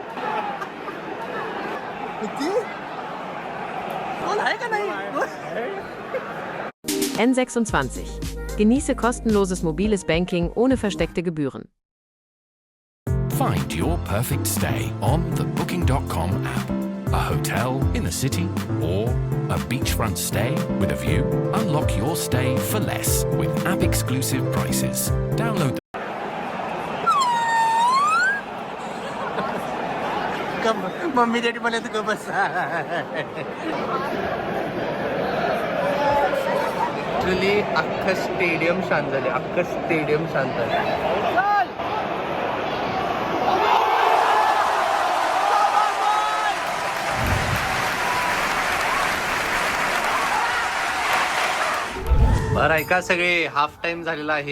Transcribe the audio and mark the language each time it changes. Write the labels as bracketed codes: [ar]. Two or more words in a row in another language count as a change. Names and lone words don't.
[mr] आहे का नाही? [de] N26. Genieße kostenloses mobiles Banking ohne versteckte Gebühren. [en] Find your perfect stay on the Booking.com app. A hotel in the city or a beachfront stay with a view? Unlock your stay for less with app-exclusive prices. Download the mummy daddy [mr] मला तू बस. ऍक्च्युली अख्खं स्टेडियम शांत झाले. अख्खं स्टेडियम शांत झाले. बरं ऐका सगळे, [en] half time [mr] झालेला आहे.